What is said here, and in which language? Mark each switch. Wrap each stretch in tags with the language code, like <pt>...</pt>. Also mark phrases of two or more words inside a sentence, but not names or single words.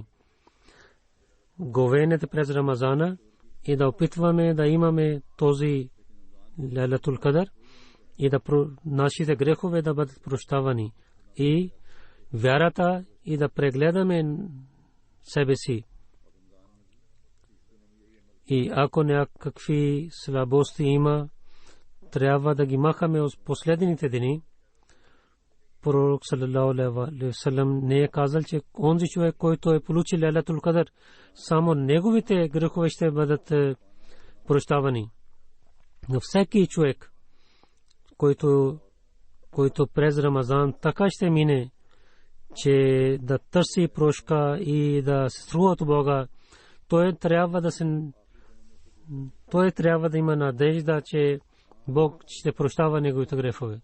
<bg>Говенете през Рамазана и да опитваме да имаме този Лейлатул Кадър и да нашите грехове да бъдат прощавани и вярата и да прегледаме себе си. И ако някакви слабости има, трябва да ги махаме от последните дни. Пророк</bg> <ar>صلى الله عليه وسلم</ar> <bg>не е казал, че онзи човек, който е получил Лейлатул Кадър, само неговите грехове ще бъдат прощавани. Но всеки човек, който през Рамазан така ще мине, че да търси прошка и да се струва от Бога, той трябва да има надежда, че Бог ще прощава неговите грехове.</bg>